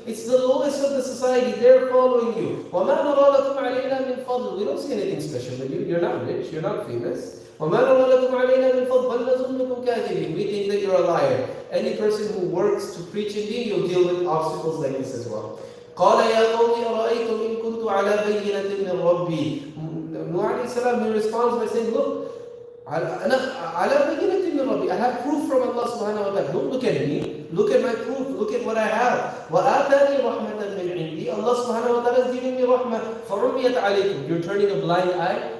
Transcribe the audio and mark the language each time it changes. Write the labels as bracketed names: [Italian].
[English] It's the lowest of the society. They're following you. [Arabic] وَمَا نَرَى لَكُمْ عَلَيْنَا مِنْ فَضْلٍ. [English] We don't see anything special with you. You're not rich. You're not famous. [Arabic] وَمَا نَرَى لَكُمْ عَلَيْنَا مِنْ فَضْلٍ بَلْ نَظُنُّكُمْ كَاذِبِينَ. [English] We think that you're a liar. Any person who works to preach in deen, you'll deal with obstacles like this as well. [Arabic] قال يا قوم أرأيتم إن كنت على بينة من ربي. [English] Nuh alayhi salam, he responds by saying, look, [Arabic] على بينة من ربي. [English] I have proof from Allah subhanahu wa ta'ala. Don't look at me. Look at my proof. Look at what I have. [Arabic] وآتاني رحمة من عندي. [English] Allah subhanahu wa ta'ala is giving me rahmah. [Arabic] فعميت عليكم. [English] You're turning a blind eye.